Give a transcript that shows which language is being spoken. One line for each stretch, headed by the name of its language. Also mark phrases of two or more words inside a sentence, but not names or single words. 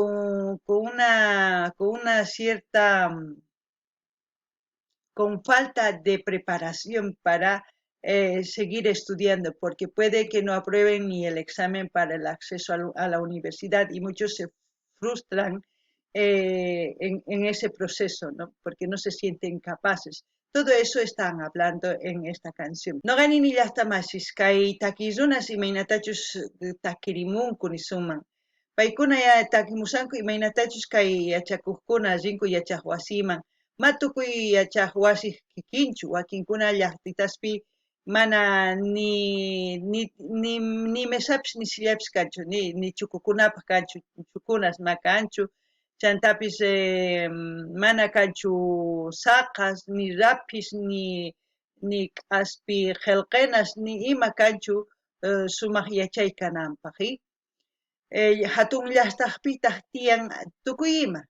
Spanish: Con una cierta con falta de preparación para seguir estudiando, porque puede que no aprueben ni el examen para el acceso a la universidad y muchos se frustran en ese proceso, ¿no? Porque no se sienten capaces. Todo eso están hablando en esta canción.
Quechua: No gani ni llaqtamasis, kay takirunas imaynatachus takirimunku nisuman. Paykuna ya takimusanku imaynatachus kay yachakuqkuna rinku yachaq wasiman. Matukuy yachaq wasi kikinchu, wakinkuna llaqtitaspi mana ni mesapis ni sillapis kanchu, ni chukukunapaq kanchu, chukunas ma kanchu, chantapis mana kanchu saqas, ni rapis, ni k'aspi qelqenas, ni ima kanchu sumaq yachay kananpaq, hatun llaqtaqpitaq tiyan tukuy ima.